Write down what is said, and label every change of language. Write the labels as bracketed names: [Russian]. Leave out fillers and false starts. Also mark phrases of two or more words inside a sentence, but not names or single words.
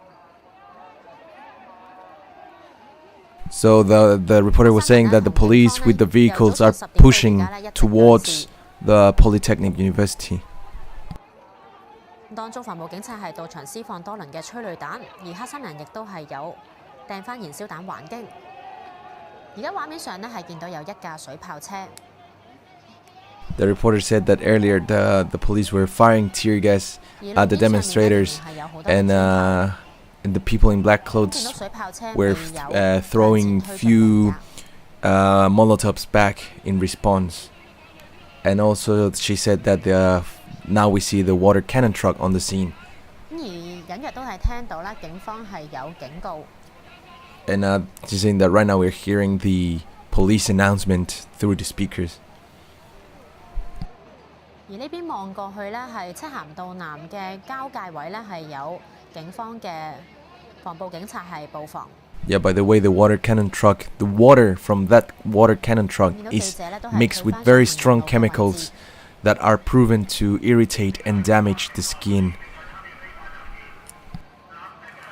[English] So the reporter was saying that the police with the vehicles are pushing towards the Polytechnic University. [Cantonese] 當中防暴警察係到場施放多輪嘅催淚彈，而黑衫人亦都係有掟翻燃燒彈還擊。而家畫面上呢係見到有一架水炮車。 [English] The reporter said that earlier the police were firing tear gas at the demonstrators, and the people in black clothes were throwing few Molotovs back in response. And also she said that now we see the water cannon truck on the scene. [Cantonese] 而隱約都係聽到啦，警方係有警告。 [English] And she's saying that right now we're hearing the police announcement through the speakers. [Cantonese] 而呢邊望過去呢，係漆咸道南嘅交界位呢，係有警方嘅防暴警察係布防。 [English] Yeah, by the way, the water from that water cannon truck is mixed with very strong chemicals that are proven to irritate and damage the skin.